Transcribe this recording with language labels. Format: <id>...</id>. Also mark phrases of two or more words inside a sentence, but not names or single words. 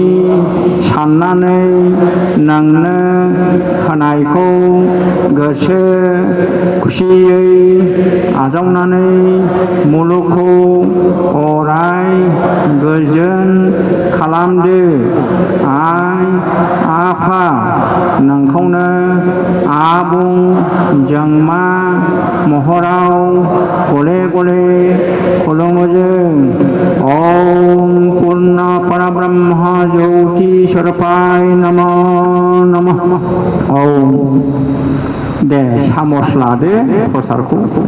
<brx>साननानै नोंनो होनायखौ गोसो खुसियै आजावनानै मुलुगखौ अराय गोजोन खालामदो आइ आफा नोंखौनो आबुं जोंमा महराव गले गले खुलुमो जों</brx> <sa>ओम पूर्ण परब्रह्म ज्योति स्वरूपाय नमः नमः ओम</sa> <brx>दे सामस लादो प्रसादखौ</brx>